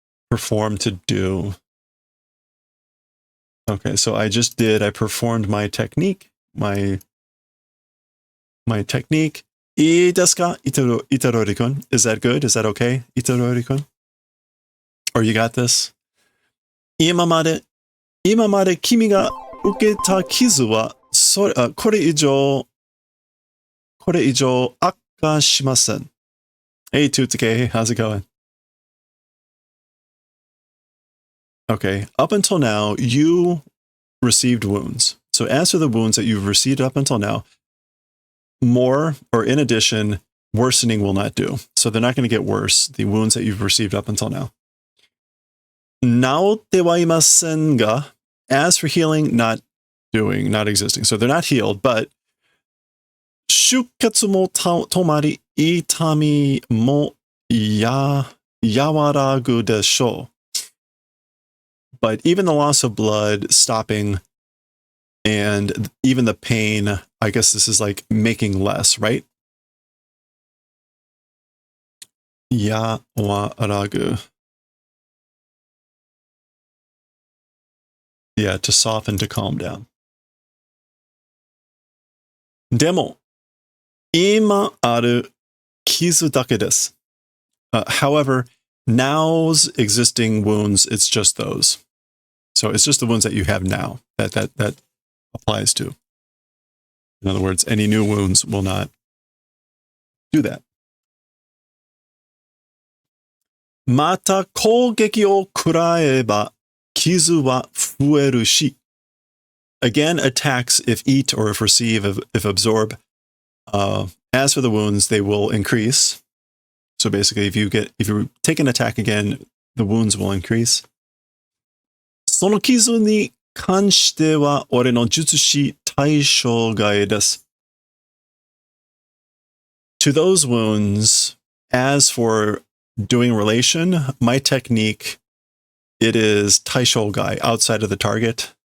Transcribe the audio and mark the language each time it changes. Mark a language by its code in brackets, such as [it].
[en] Perform to do. Okay, so I performed my technique. My technique. [ja] Ii desu ka, [en] Itadori-kun? Is that good? Is that okay, Itadori-kun? Or you got this? [ja] 今まで君が受けた傷はこれ以上悪化しません. [en] Hey, Tutsuke, how's it going? Okay, up until now, you received wounds. So as for the wounds that you've received up until now, more, or in addition, worsening will not do. So they're not going to get worse, the wounds that you've received up until now. [ja] 治ってはいませんが, [en] as for healing, not existing. So they're not healed, but [ja] 出血も止まり、痛みも和らぐでしょう. [en] But even the loss of blood stopping, and even the pain, I guess this is like making less, right? [ja] 和らぐ. [en] Yeah, to soften, to calm down. [ja] でも、今ある傷だけです. [en] However, now's existing wounds, it's just those. So it's just the ones that you have now that applies to. In other words, any new wounds will not do that. [ja] また攻撃を食らえば傷は増えるし. [en] Again, attacks, if eat or if receive, if absorb. As for the wounds, they will increase. So basically, if you take an attack again, the wounds will increase. [ja] その傷に関しては俺の術師対象外です. [en] To those wounds, as for doing relation, my technique, it is taishogai, outside of the target.